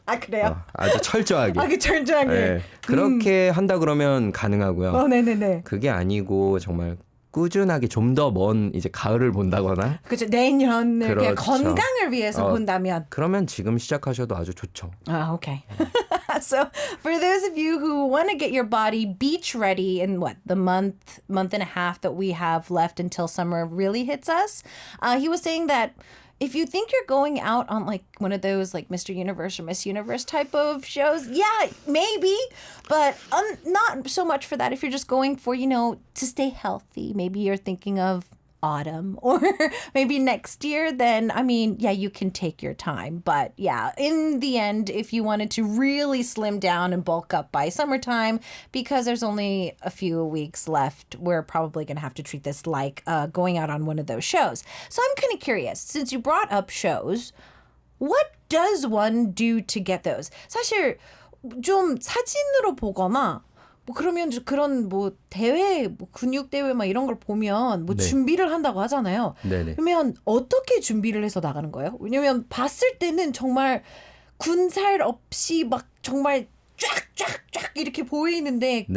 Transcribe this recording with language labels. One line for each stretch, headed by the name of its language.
Korean: 아 그래요? 아주 철저하게. 아, 철저하게. 네, 그렇게 한다 그러면 가능하고요. 네네네. 그게 아니고 정말 꾸준하게 좀 더 먼 이제 가을을 본다거나. 그렇죠. 내년을 그냥 그렇죠. 건강을 위해서 본다면. 그러면 지금 시작하셔도 아주 좋죠.
English: Okay. So for those of you who want to get your body beach ready in the month and a half that we have left until summer really hits us, he was saying that if you think you're going out on like one of those like Mr. Universe or Miss Universe type of shows, yeah, maybe, but not so much for that. If you're just going for, you know, to stay healthy, maybe you're thinking of autumn or maybe next year, then I mean, yeah, you can take your time. But yeah, in the end, if you wanted to really slim down and bulk up by summertime, because there's only a few weeks left, we're probably going to have to treat this like going out on one of those shows. So I'm kind of curious, since you brought up shows, what does one do to get those?
Korean: 사실 좀 사진으로 보거나 뭐 그러면 그런 뭐 대회, 뭐 근육 대회 막 이런 걸 보면 뭐 네. 준비를 한다고 하잖아요. 네네. 그러면 어떻게 준비를 해서 나가는 거예요? 왜냐면 봤을 때는 정말 군살 없이 막 정말 쫙쫙쫙 이렇게 보이는데